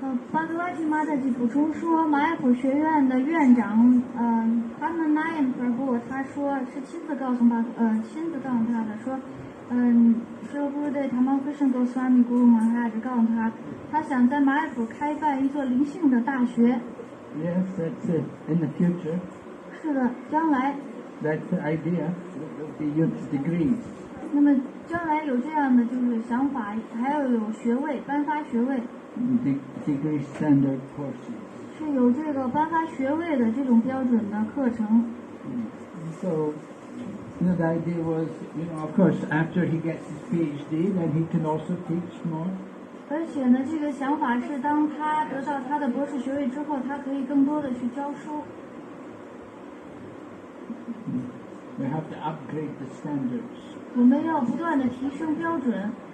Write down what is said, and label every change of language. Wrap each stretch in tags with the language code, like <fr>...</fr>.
<zh>巴格瓦提玛达吉补充说，玛雅普学院的院长Pananayan Prabhu 他说是亲自告诉他的说，说不是对Tamal Krishna Goswami Guru Maharaj告诉他想在玛雅普开办一座灵性的大学。</zh> <en>Yes, that's it. In the future.</en> <zh>是的，将来。</zh> <en>That's the idea. There will be youth degrees.</en> <zh>那么将来有这样的就是想法，还要有学位，颁发学位，</zh> <en>degree standard courses.</en> <zh>是有这个颁发学位的这种标准的课程。</zh> <en>So, the idea was, of course, after he gets his PhD, then he can also teach more.</en> <zh>而且呢，这个想法是当他得到他的博士学位之后，他可以更多的去教书。</zh> <en>We have to upgrade the standards.</en> <zh>我们要不断的提升标准。</zh>